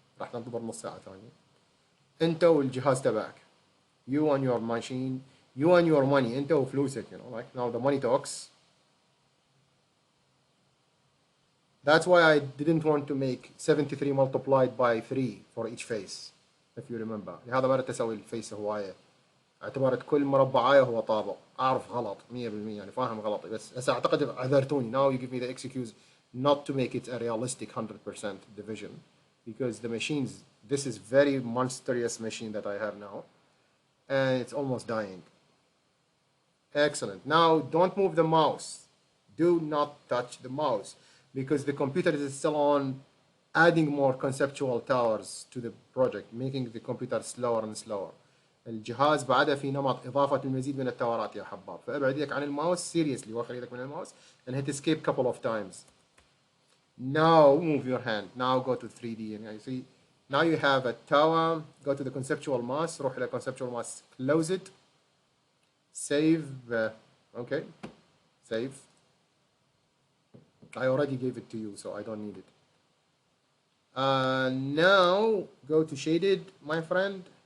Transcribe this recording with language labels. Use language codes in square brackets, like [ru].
[ar] راح تنتظر نص ساعة ثانية. انت والجهاز تبعك. [en] You and your machine, you and your money, [ar] انت وفلوسك, [en] you know, like now the money talks. That's why I didn't want to make 73 multiplied by 3 for each face, if you remember. [ar] لهذا ما تسوي الفيس هواية. اعتبرت كل مربعاية هو طابق. أعرف غلط 100%, يعني فاهم غلطي, بس هسه أعتقد عذرتوني. [en] Now you give me the excuse not to make it a realistic 100% division, because the machines, this is very monstrous machine that I have now, and it's almost dying. Excellent. Now don't move the mouse. Do not touch the mouse, because the computer is still on adding more conceptual towers to the project, making the computer slower and slower. [ar] الجهاز بعدها في نمط إضافة المزيد من التورات يا حباب. فابعد يدك عن الماوس [en] seriously, [ar] وخر يدك من الماوس [en] and hit escape couple of times. Now move your hand. Now go to 3D, and you see now you have a tower. Go to the conceptual mass. [ar] روح إلى [en] conceptual mass. Close it. Save. Okay. Save. I already gave it to you, so I don't need it. Now go to shaded, my friend.